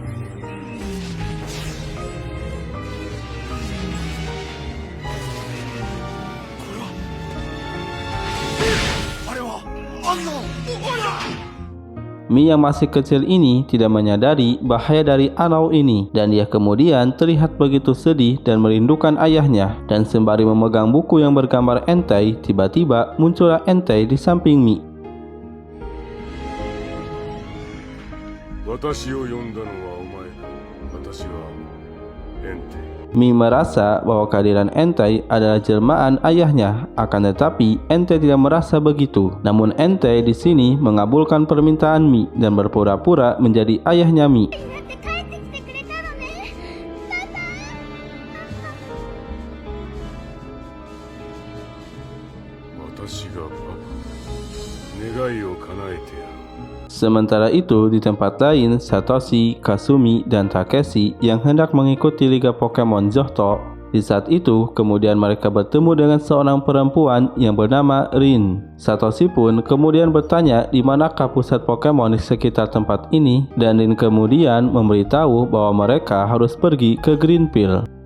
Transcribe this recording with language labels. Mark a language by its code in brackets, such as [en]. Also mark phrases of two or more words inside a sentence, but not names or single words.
[id] Mi yang masih kecil ini tidak menyadari bahaya dari Unown ini, dan dia kemudian terlihat begitu sedih dan merindukan ayahnya. Dan sembari memegang buku yang bergambar Entei, tiba-tiba muncullah Entei di samping Mi. [ja] 私を呼んだのはお前か。私はエンテイ。 [id] Mi merasa bahwa kehadiran Entei adalah jelmaan ayahnya, akan tetapi Entei tidak merasa begitu. Namun Entei di sini mengabulkan permintaan Mi dan berpura-pura menjadi ayahnya Mi. [ja] 私がパパ。願いを叶えてやろう。 [id] Sementara itu, di tempat lain, Satoshi, Kasumi, dan Takeshi yang hendak mengikuti Liga Pokemon Johto. Di saat itu, kemudian mereka bertemu dengan seorang perempuan yang bernama Rin. Satoshi pun kemudian bertanya di manakah pusat Pokemon di sekitar tempat ini, dan Rin kemudian memberitahu bahwa mereka harus pergi ke Greenfield.